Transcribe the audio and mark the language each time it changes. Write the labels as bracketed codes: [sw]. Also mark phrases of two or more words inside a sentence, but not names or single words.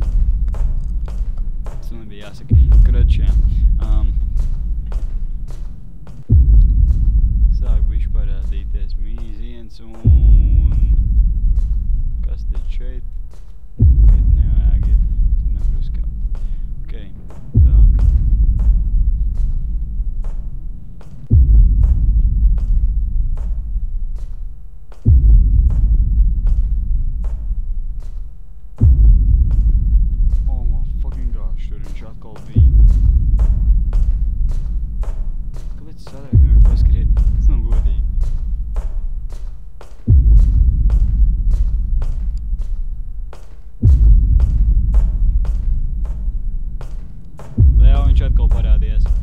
[lv] Tas man bija jāsaka. Karoči, jā. Sāk bišķi parādīties mīziens un... Kas te šeit? Ok, nevajag iet. Tur nevar uzkāpt. Ok, tak. [en] Oh my fucking gosh, [lv] tur viņš atkal bija. Kāpēc es sadāk nevar paskriet? Tas nav godīgi. Viņš atkal parādījās.